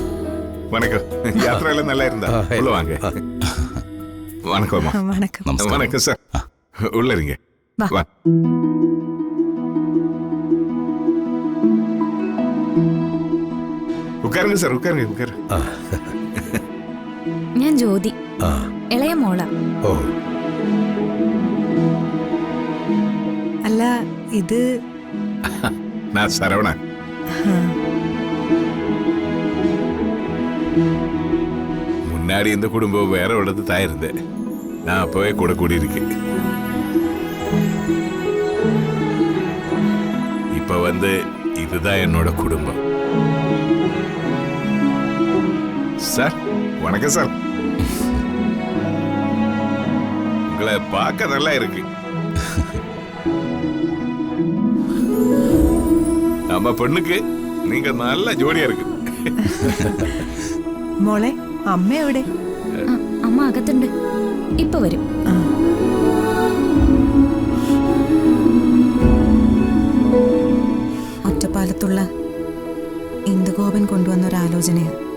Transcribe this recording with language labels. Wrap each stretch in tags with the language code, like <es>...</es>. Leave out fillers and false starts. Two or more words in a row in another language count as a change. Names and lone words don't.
<ta>வணக்கம். யாத்திரை எல்லாம் நல்லா இருந்தா? உள்ள வாங்க. வணக்கம் அம்மா. வணக்கம். வணக்கம் சார். உள்ள இருங்க. வா. உட்காருங்க சார், உட்காருங்க, உட்காரு.</ta> <ml>ഞാൻ ജ്യോതി, ഇളയ മോള. ഓ, അല്ല, ഇത്</ml> <ta>நான் சரவணன். முன்னாடி இந்த குடும்பம் வேற இடத்து தான் இருந்தேன். நான் அப்பவே கூட கூடியிருக்கேன். இப்ப வந்து இதுதான் என்னோட குடும்பம். சார் வணக்கம் சார். உங்களை பார்க்க நல்லா இருக்கு. நம்ம பெண்ணுக்கு நீங்க நல்ல ஜோடியா இருக்கு.</ta> <ml>മോളെ, അമ്മ എവിടെ? അമ്മ അകത്തുണ്ട്, ഇപ്പൊ വരും. ഒറ്റപ്പാലത്തുള്ള ഇന്ദുഗോപൻ കൊണ്ടുവന്ന ഒരു ആലോചനയാ.</ml>